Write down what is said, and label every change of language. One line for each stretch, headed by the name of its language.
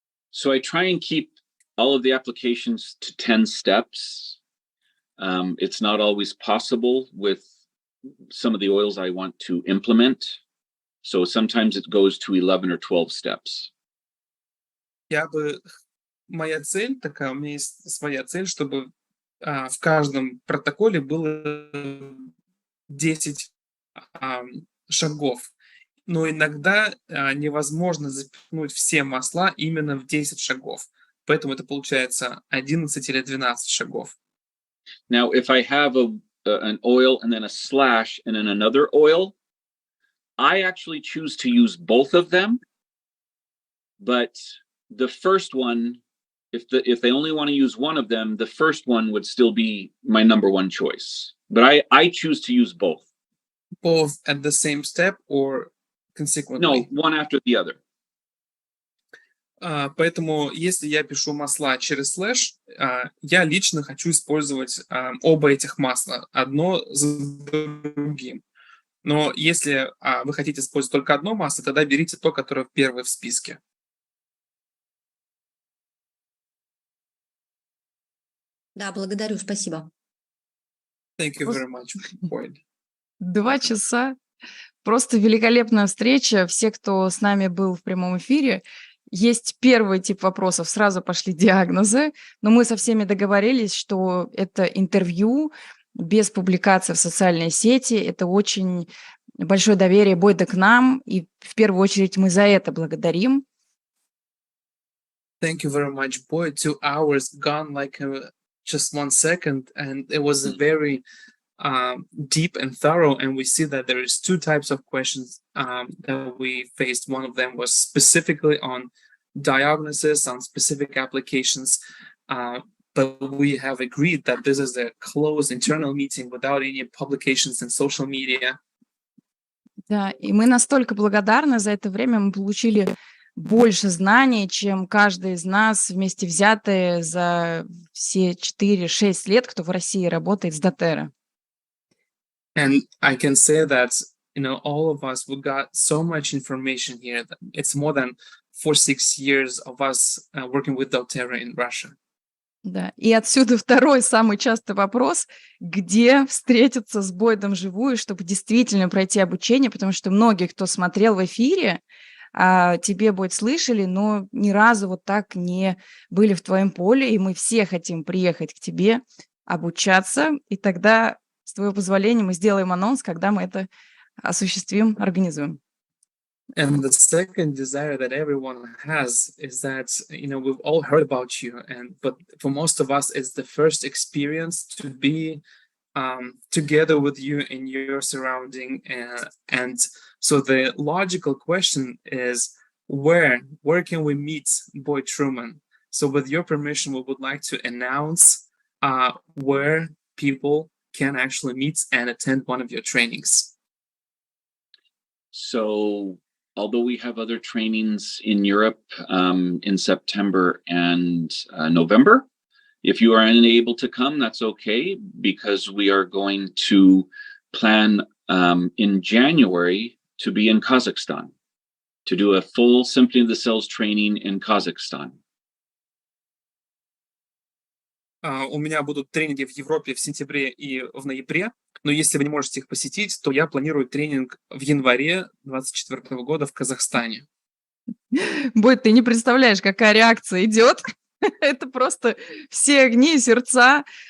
English: So I try and keep all of the applications to 10 steps. It's not always possible with some of the oils I want to implement. So sometimes it goes to 11 or 12 steps.
Russian: Моя цель такая, у меня есть своя цель, чтобы в каждом протоколе было 10 шагов. Но иногда невозможно запихнуть все масла именно в 10 шагов. Поэтому это получается 11 или 12 шагов.
English: Now, if I have an oil and then a slash and then another oil, I actually choose to use both of them. But the first one, if they only want to use one of them, the first one would still be my number one choice. But I choose to use both. Both at the same step or consequently? No, one after the other.
Russian: Поэтому, если я пишу масла через слэш, я лично хочу использовать оба этих масла, одно за другим. Но если вы хотите использовать только одно масло, тогда берите то, которое первое в списке. Да, благодарю, спасибо.
English: Thank you very much, Boyd.
Russian: 2 часа. Просто великолепная встреча. Все, кто с нами был в прямом эфире, есть первый тип вопросов, сразу пошли диагнозы, но мы со всеми договорились, что это интервью без публикации в социальной сети. Это очень большое доверие Бойда к нам, и в первую очередь мы за это благодарим.
English: Thank you very much, Boyd. 2 hours gone like just 1 second, and it was a very deep and thorough, and we see that there is 2 types of questions that we faced. One of them was specifically on diagnosis, on specific applications, but we have agreed that this is a closed internal meeting without any publications in social media.
Russian: Да, и мы настолько благодарны за это время, мы получили больше знаний, чем каждый из нас вместе взятые за все 4-6 лет, кто в России работает с Дотера.
English: And I can say that, all of us, we got so much information here. That it's more than 4-6 years of us working with doTERRA in Russia.
Russian: Да, и отсюда второй самый частый вопрос, где встретиться с Бойдом вживую, чтобы действительно пройти обучение, потому что многие, кто смотрел в эфире, тебе, Бойд, слышали, но ни разу вот так не были в твоем поле, и мы все хотим приехать к тебе, обучаться, и тогда, с твоего позволения, мы сделаем анонс, когда мы это осуществим, организуем.
English: And the second desire that everyone has is that, we've all heard about you, but for most of us, it's the first experience to be together with you in your surrounding. And so the logical question is, where can we meet Boyd Truman? So with your permission, we would like to announce where people can actually meet and attend one of your trainings. So although we have other trainings in Europe in September and November, if you are unable to come, that's okay, because we are going to plan in January to be in Kazakhstan, to do a full Symphony of the Cells training in Kazakhstan.
Russian: У меня будут тренинги в Европе в сентябре и в ноябре, но если вы не можете их посетить, то я планирую тренинг в январе 2024 года в Казахстане. Бойд, ты не представляешь, какая реакция идет. Это просто все огни и сердца.